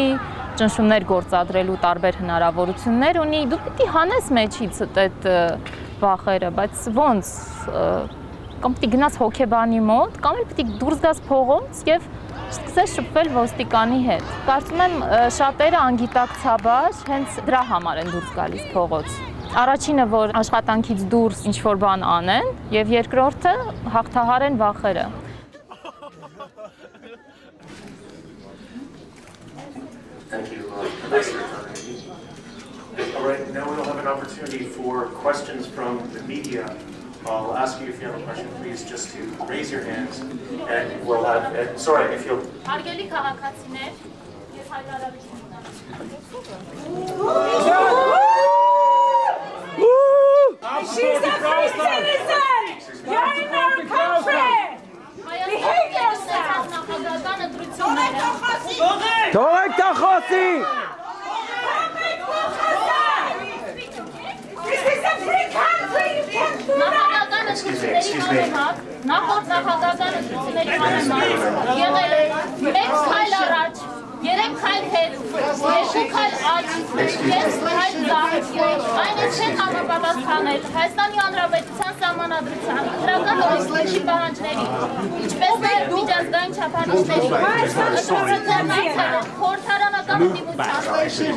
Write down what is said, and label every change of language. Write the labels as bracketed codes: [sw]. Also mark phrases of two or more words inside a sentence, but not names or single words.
[hy] ճնշումներ գործադրելու տարբեր հնարավորություններ ունի, դու պիտի հանես մեջից այդ վախերը, բայց ոնց, կամ պիտի գնաս հոգեբանի մոտ, կամ էլ պիտի դուրս գաս փողոց եւ սկսես շփվել ոստիկանի հետ։ Կարծում եմ շատերը անգիտակցաբար հենց դրա համար են դուրս գալիս փողոց։ Առաջինը, որ աշխատանքից դուրս ինչ-որ բան անեն, եւ երկրորդը հաղթահարեն վախերը։ [en] Thank you. All right, now we'll have an opportunity for questions from the media. I'll ask you if you have a question, please, just to raise your hands, and we'll have. Sorry, if you'll. [hy] Հարգելի քաղաքացիներ, ես հայտարարություն ունեմ։ [en] She's a free citizen! You're in our country! Behave yourself! [hy] Թողեք դա խոսի! [en] This is a free country! You can't do that! [hy] Նախորդ նախագահական ընտրությունների համեմատ եղել է 1 քայլ առաջ, 3 քայլ հետ, 2 քայլ աջ, 5 քայլ ձախ, այն էլ չեն համապատասխանել Հայաստանի Հանրապետության Սահմանադրության, ընտրական օրենսգրքի պահանջների, ինչպես նաև միջազգային չափանիշների, խորհրդարանական ընդդիմության